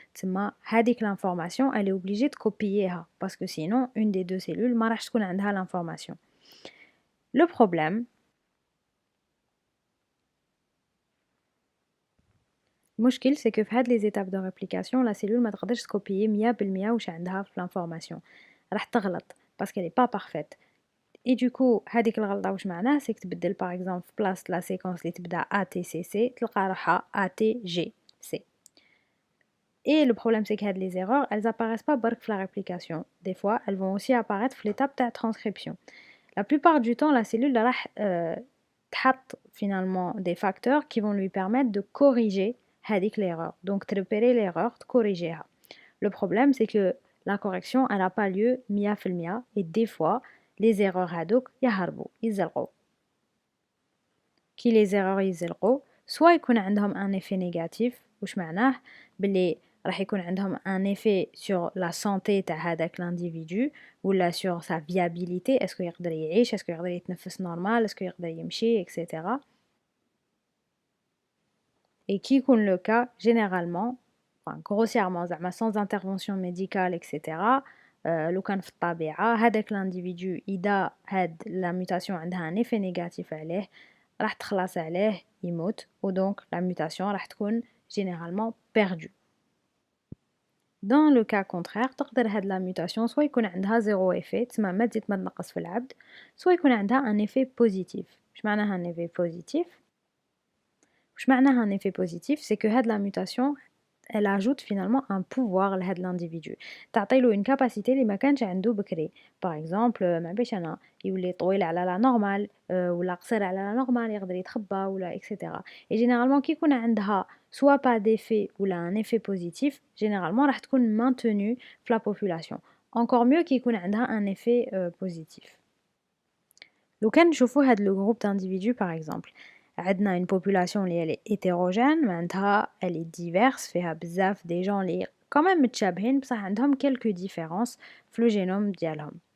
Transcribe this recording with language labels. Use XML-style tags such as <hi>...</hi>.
<ar>تسمى هذيك</ar> <fr>l'information elle est obligée de copier parce que sinon une des deux cellules</fr> <ar>ما راحش تكون عندها</ar> <fr>l'information. Le problème, المشكل c'est que في هاد les étapes de réplication la cellule</fr> <ar>ما تقدرش تكوبيي 100% واش عندها في</ar> <fr>l'information</fr> <ar>راح تغلط</ar> <fr>parce qu'elle est pas parfaite. Et du coup</fr> <ar>هاديك الغلطة واش معناه</ar> <fr>c'est que</fr> <ar>تبدل</ar> <fr>par exemple</fr> <ar>في بلاصة</ar> <fr>لا séquence</fr> <ar>اللي تبدا</ar> <fr>ATCC</fr> <ar>تلقى روحها</ar> <fr>ATGC. Et le problème c'est que les erreurs elles apparaissent pas برك في la réplication. Des fois elles vont aussi apparaître في l'étape de transcription. La plupart du temps la cellule راح تحط finalement des facteurs qui vont lui permettre de corriger هذيك l'erreur. Donc de repérer l'erreur, de corriger. Le problème c'est que la correction elle n'a pas lieu 100% et des fois les erreurs</fr> <ar>هادوك يهربوا يزلقوا. كي</ar> <fr>les erreurs</fr> <ar>يزلقوا</ar> <fr>soit</fr> <ar>يكون عندهم</ar> <fr>un effet négatif</fr> <ar>واش معناه باللي راح يكون عندهم</ar> <fr>un effet sur la santé</fr> <ar>تاع هذاك</ar> <fr>l'individu ولا sur sa viabilité est-ce que</fr> <ar>يقدر يعيش</ar> <fr>est-ce que</fr> <ar>يقدر يتنفس</ar> <fr>normal est-ce que</fr> <ar>يقدر يمشي</ar> <fr>etc. et qui</fr> <ar>يكون</ar> <fr>le cas généralement enfin grossièrement زعما sans intervention médicale etc.</fr> <ar>لو كان في الطبيعة هذاك l'individu إذا هاد la mutation عندها</ar> <fr>un effet négatif</fr> <ar>عليه راح تخلص عليه يموت و donc</ar> <fr>la mutation راح تكون généralement perdue.</fr> <ar>Dans le cas contraire تقدر هاد la mutation soit يكون عندها zéro effet تسمى ما تزيد ما تنقص في العبد soit يكون عندها un effet positif. واش معناها un effet positif؟ واش معناها</ar> <fr>un effet positif c'est que</fr> <ar>هاد la mutation</ar> <fr>elle ajoute finalement un pouvoir</fr> <ar>لهاد l'individu تعطيلو</ar> <fr>une capacité</fr> <ar>اللي ما كانش عنده بكري par exemple ما باش انا يولي طويل على لا نورمال ولا قصير على لا نورمال يقدر يتخبى ولا etc.</ar> <fr>et généralement</fr> <ar>كي يكون عندها</ar> <fr>soit pas d'effet ولا un effet positif généralement</fr> <ar>راح تكون</ar> <fr>maintenue في la population encore mieux</fr> <ar>كي يكون عندها</ar> <fr>un effet positif.</fr> <ar>لو كان نشوفوا هاد لو groupe d'individus par exemple عندنا</ar> <fr>une population</fr> <ar>اللي</ar> <fr>elle est hétérogène</fr> <ar>معناتها</ar> <fr>elle est diverse</fr> <ar>فيها بزاف des gens اللي quand même متشابهين بصح عندهم quelques différences في le génome ديالهم.</ar>